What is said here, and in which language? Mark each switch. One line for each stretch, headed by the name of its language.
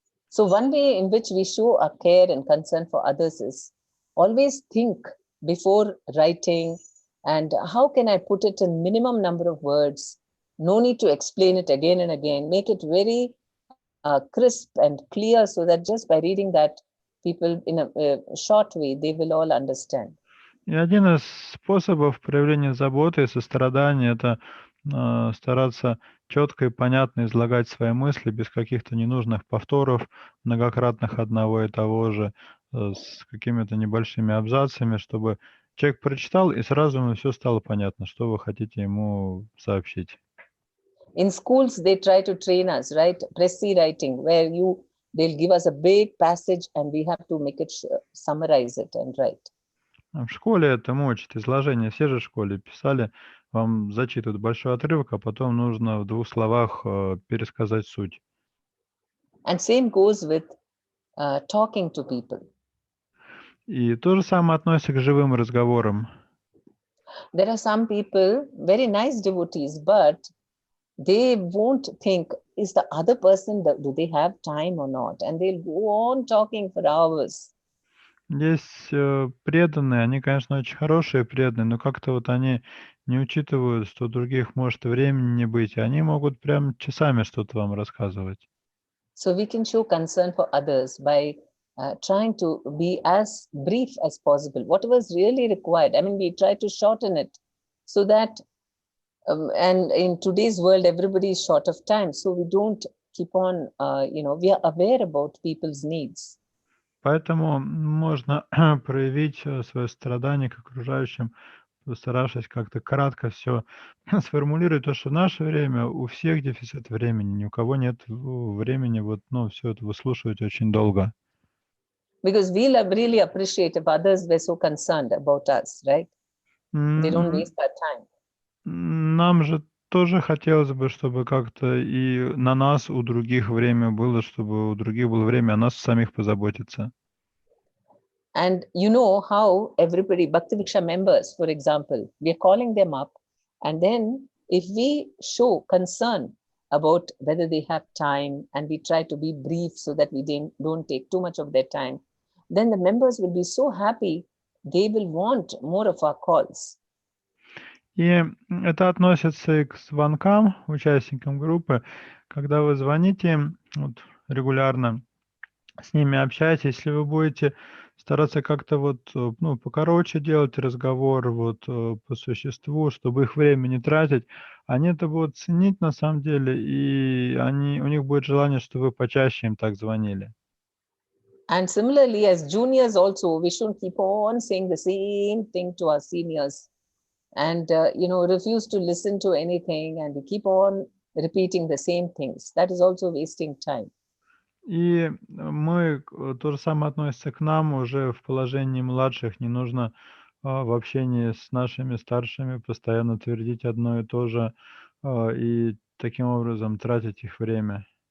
English: So one way in which we show our care and concern for others is always think before writing, and how can I put it in minimum number of words? No need to explain it again and again. Make it very crisp and clear so that just by reading that, people in a short way, they will all understand.
Russian: И один из способов проявления заботы и сострадания — это стараться четко и понятно излагать свои мысли без каких-то ненужных повторов, многократных одного и того же, с какими-то небольшими абзацами, чтобы человек прочитал, и сразу ему все стало понятно, что вы хотите ему сообщить.
English: In schools, they try to train us, right? Précis writing, where they'll give us a big passage and we have to make it, summarize it and write.
Russian: В школе этому учат изложение. Все же в школе писали, вам зачитывают большой отрывок, а потом нужно в 2 словах пересказать суть.
English: And same goes with talking to people.
Russian: И то же самое относится к живым разговорам.
English: There are some people, very nice devotees, but they won't think, is the other person, do they have time or not? And they'll go on talking for hours.
Russian: Есть преданные, они, конечно, очень хорошие преданные, но как-то вот они не учитывают, что у других может и времени не быть, и они могут прям часами что-то вам рассказывать.
English: So we can show concern for others by trying to be as brief as possible. Whatever is really required, I mean, we try to shorten it so that, and in today's world, everybody is short of time. So we don't keep on, we are aware about people's needs.
Russian: Поэтому можно проявить свое страдание к окружающим, постаравшись как-то кратко все сформулировать, то, что в наше время у всех дефицит времени, ни у кого нет времени все это выслушивать очень долго.
English: Because we really appreciate if others were so concerned about us, right? They don't waste our time.
Russian: Нам же тоже хотелось бы, чтобы как-то и на нас, у других время было, чтобы у других было время о нас самих позаботиться.
English: And you know how everybody, Bhakti Viksha members, for example, we are calling them up. And then if we show concern about whether they have time and we try to be brief so that we don't take too much of their time, then the members will be so happy, they will want more of our calls.
Russian: И это относится и к звонкам, участникам группы. Когда вы звоните им вот, регулярно, с ними общаетесь, если вы будете стараться как-то вот, ну, покороче делать разговор вот по существу, чтобы их время не тратить, они это будут ценить на самом деле, и у них будет желание, чтобы вы почаще им так звонили.
English: And similarly, as juniors also, we shouldn't keep on saying the same thing to our seniors and, refuse to listen to anything, and we keep on repeating the same things. That is also wasting time.
Russian: И то же самое относится к нам уже в положении младших. Не нужно в общении с нашими старшими постоянно твердить одно и то же и таким образом тратить их время.